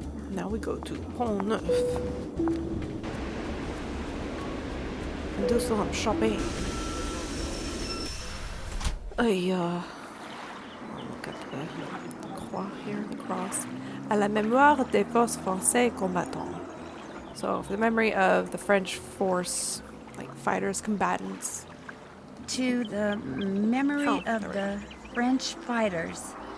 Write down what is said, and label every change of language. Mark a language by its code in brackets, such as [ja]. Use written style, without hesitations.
[en] Now we go to Pont Neuf and do some shopping. Look at the croix here, the cross. [fr] À la mémoire des forces français combattants. [en] So, for the memory of the French force, like fighters, combatants. To the memory there of we the French fighters.